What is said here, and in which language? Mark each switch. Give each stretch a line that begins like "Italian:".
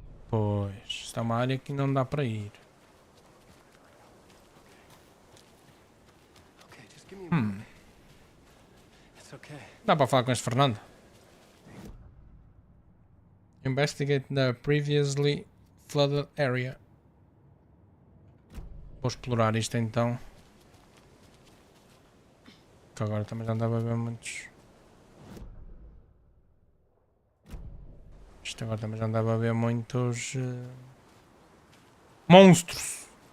Portuguese: Pois, está uma área que não dá para ir. Dá para falar com este Fernando.
English: Investigate the previously flooded area.
Portuguese: Vou explorar isto então. Que agora também já andava a ver muitos. Isto agora também já andava a ver muitos monstros.